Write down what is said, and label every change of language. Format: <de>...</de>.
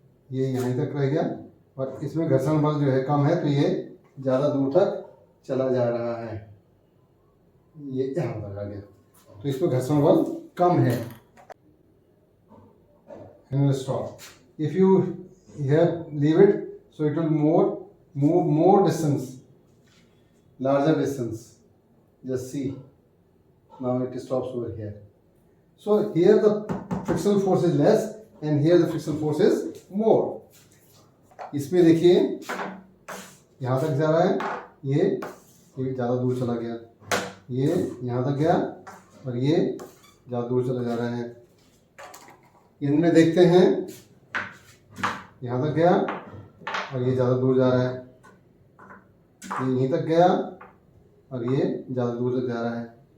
<hi>ये यहीं तक रह गया और इसमें घर्षण बल जो है कम है, तो ये ज़्यादा दूर तक चला जा रहा है। ये यहाँ तक आ गया, तो इसमें घर्षण बल कम है।</hi> <en>Stop. If you here leave it, so it will move more distance, larger distance. Just see. Now it stops over here. So here the frictional force is less and here the frictional force is more.</en> <hi>इसमें देखिए यहाँ तक जा रहा है, ये ज़्यादा दूर चला गया, ये यहाँ तक गया और ये ज़्यादा दूर चला जा रहा है। इनमें देखते हैं यहाँ तक गया और ये ज़्यादा दूर जा रहा है, ये यहीं तक गया और ये ज़्यादा दूर तक जा रहा है।</hi>